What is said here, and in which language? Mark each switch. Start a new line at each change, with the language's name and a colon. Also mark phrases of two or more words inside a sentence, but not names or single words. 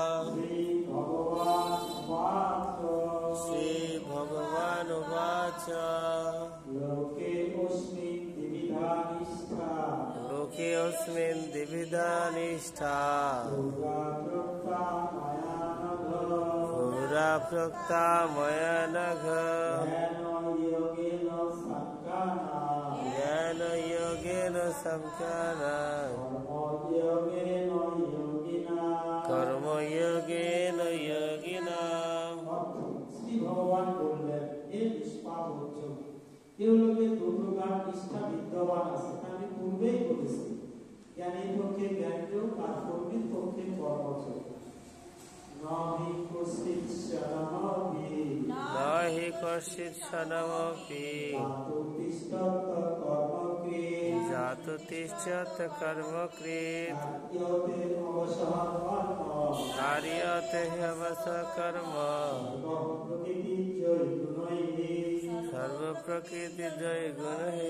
Sanskrit: श्रीभगवानुवाच लोकेऽस्मिन् द्विविधा निष्ठा पुरा प्रोक्ता मया नघ। ज्ञानयोगेन साङ्ख्येन कर्मयोगेन योगिना।
Bangla: শ্রী ভগবান বললেন, হে নিষ্পাপ এগুলোকে দু প্রকার নিষ্ঠা বিদ্যমান আছে, আমি পূর্বেই বলেছি। জ্ঞানীর পক্ষে জ্ঞানযোগ আর পণ্ডিত পক্ষে কর্মযোগ।
Sanskrit: নাহি কশ্চিৎ সনমপি জাতু তিষ্ঠত কর্মকৃৎ কার্যতে হ্যবশ কর্ম সর্বপ্রকৃতি জয় গুণহি।